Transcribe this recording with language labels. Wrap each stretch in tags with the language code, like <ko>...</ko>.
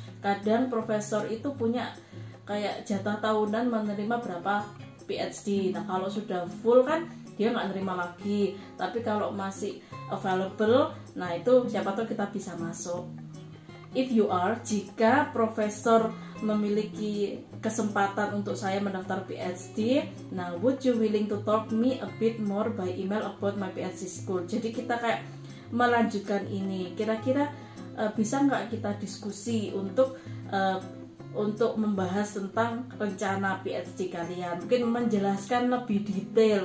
<id>Kadang profesor itu punya kayak jatah tahunan menerima berapa PhD. Nah kalau sudah full kan dia nggak nerima lagi, tapi kalau masih available, nah itu siapa tahu kita bisa masuk.</id> <en>If you are,</en> <id>jika profesor memiliki kesempatan untuk saya mendaftar PhD.</id> <en>Nah, would you willing to talk me a bit more by email about my PhD school?</en> <id>Jadi kita kayak melanjutkan ini. Kira-kira bisa nggak kita diskusi untuk membahas tentang rencana PhD kalian? Mungkin menjelaskan lebih detail.</id>